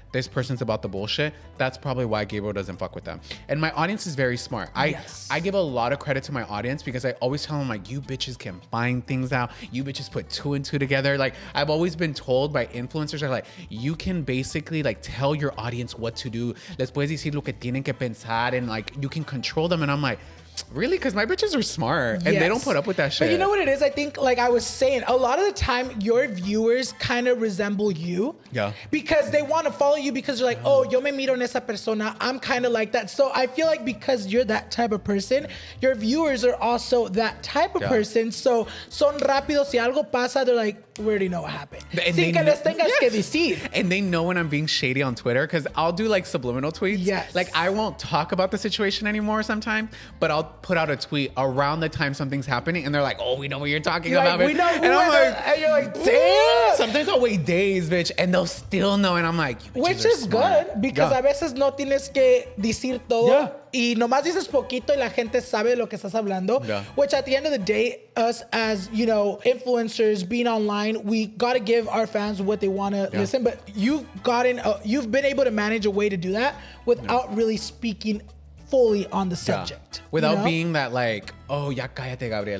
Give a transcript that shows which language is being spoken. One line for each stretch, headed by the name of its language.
English: This person's about the bullshit. That's probably why Gabriel doesn't fuck with them. And my audience is very smart. I give a lot of credit to my audience because I always tell them like, you bitches can find things out. You bitches put 2 and 2 together. Like I've always been told by influencers are like, you can basically like tell your audience what to do.
Spanish: Les puedes decir lo que tienen que pensar and like you can control them.
English: And I'm like, really? Because my bitches are smart and they don't put up with that shit. But you know what it is? I think, like I was saying, a lot of the time your viewers kind of resemble you. Yeah. Because they want to follow you because you're like, oh, yo me miro en esa persona. I'm kind of like that. So I feel like because you're that type of person, your viewers are also that type of person. So son rápidos. Si algo pasa, they're like, we already know what happened. And
Spanish: Sin que les tengas que decir.
English: And they know when I'm being shady on Twitter because I'll do like subliminal tweets. Yes. Like I won't talk about the situation anymore sometimes, but I'll put out a tweet around the time something's happening and they're like, oh, we know what you're talking about. Like, we know who and I'm like, and you're like, damn. Sometimes I'll wait days, bitch, and they'll still know. And I'm like, you bitches which are is smart.
Spanish: good because a veces no tienes que decir todo.
English: Yeah.
Spanish: Y nomás dices poquito y la gente sabe lo que estás hablando.
English: Yeah. Which at the end of the day, us as, you know, influencers being online, we got to give our fans what they want to listen. But you've been able to manage a way to do that without really speaking fully on the subject. Without being that like, oh, ya cállate, Gabriel.